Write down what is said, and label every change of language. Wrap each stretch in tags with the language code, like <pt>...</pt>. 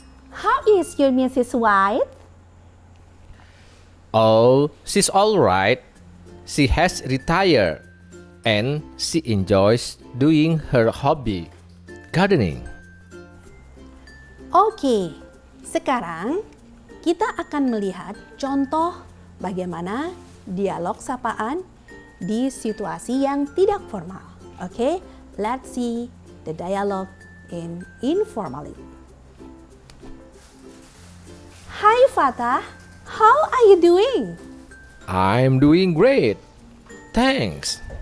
<en>How is your Mrs. White? Oh, she's all right. She has retired and she enjoys doing her hobby, gardening.</en> <id>Oke, sekarang kita akan melihat contoh bagaimana dialog sapaan di situasi yang tidak formal.</id> <en>Oke, let's see the dialogue in informally. Hi Fatah, how are you doing? I'm doing great. Thanks.</en>